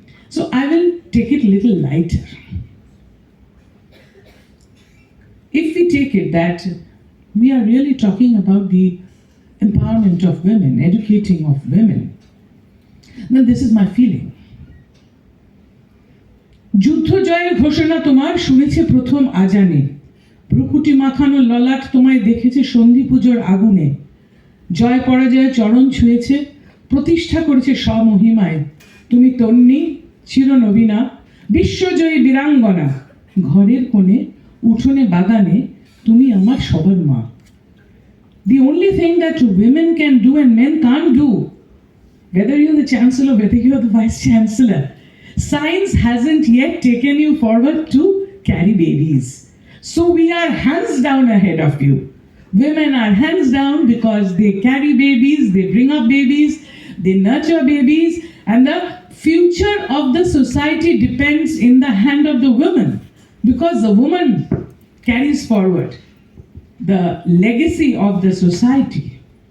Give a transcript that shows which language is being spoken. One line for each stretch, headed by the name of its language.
English: So I will take it a little lighter. If we take it that we are really talking about the empowerment of women, educating of women, then this is my feeling.
Bangla: যুদ্ধ জয়ের ঘোষণা তোমার শুনেছে প্রথম আজানে, ভ্রুকুটি মাখানো ললাট তোমায় দেখেছে সন্ধি পুজোর আগুনে, জয় পরাজয় চরণ ছুঁয়েছে, প্রতিষ্ঠা করেছে স্বমহিমায়, তুমি তন্নি চিরনবীনা, বিশ্বজয়ী বীরাঙ্গনা, ঘরের কোণে উঠোনে বাগানে তুমি আমার সবার মা.
English: The only thing that women can do and men can't do, whether you're the chancellor, whether you're the vice chancellor, science hasn't yet taken you forward to carry babies. So we are hands down ahead of you. Women are hands down because they carry babies, they bring up babies, they nurture babies, and the future of the society depends in the hand of the woman, because the woman carries forward the legacy of the society.